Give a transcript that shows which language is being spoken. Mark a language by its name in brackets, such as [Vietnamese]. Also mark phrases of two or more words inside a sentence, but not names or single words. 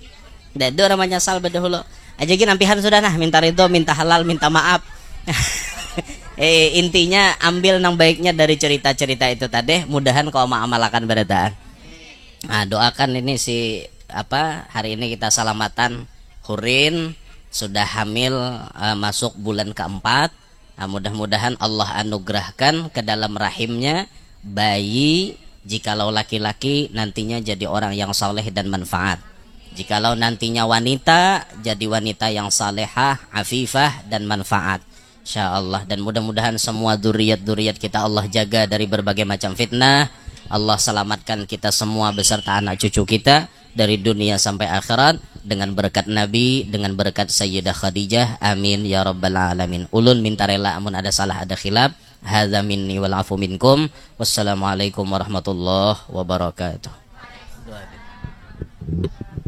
[Banjar] Dado namanya sal bedahulu. Aja gini nampihan sudah nah minta ridho, minta halal, minta maaf. [Indonesian] Intinya ambil nang baiknya dari cerita-cerita itu tadi. [Banjar] Mudahan kau mengamalkan berataan. [Indonesian] Nah, doakan ini si hari ini kita salamatan Hurin sudah hamil masuk bulan keempat. Mudah-mudahan Allah anugerahkan ke dalam rahimnya bayi. Jikalau laki-laki nantinya jadi orang yang saleh dan manfaat. Jikalau nantinya wanita, jadi wanita yang salehah, afifah dan manfaat. Insyaallah. Dan mudah-mudahan semua duriat-duriat kita Allah jaga dari berbagai macam fitnah. Allah selamatkan kita semua beserta anak cucu kita dari dunia sampai akhirat dengan berkat Nabi, dengan berkat Sayyidah Khadijah. [Arabic] آمين يا رب العالمين. [Banjar] Ulun minta rela amun ada salah ada khilaf. [Arabic] هذا مني والعفو منكم. والسلام عليكم ورحمة الله وبركاته.